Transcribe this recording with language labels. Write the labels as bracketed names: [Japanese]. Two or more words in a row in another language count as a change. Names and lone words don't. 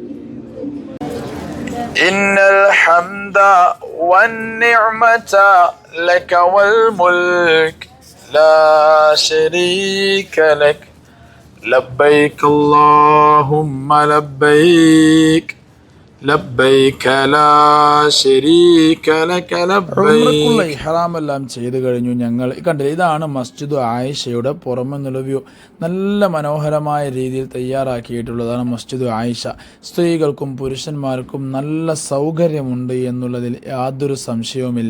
[Arabic] إن الحمد والنعمة لك والملك لا شريك لك لبيك اللهم لبيك لبيك لا شريك لك لبيك. [Malayalam] ഇഹ്റാമെല്ലാം ചെയ്തു കഴിഞ്ഞു. ഞങ്ങൾ കണ്ടില്ല, ഇതാണ് മസ്ജിദ് ആയിഷയുടെ പുറമെന്നുള്ള വ്യൂ. നല്ല മനോഹരമായ രീതിയിൽ തയ്യാറാക്കിയിട്ടുള്ളതാണ് മസ്ജിദ് ആയിഷ. സ്ത്രീകൾക്കും പുരുഷന്മാർക്കും നല്ല സൗകര്യമുണ്ട് എന്നുള്ളതിൽ യാതൊരു സംശയവുമില്ല.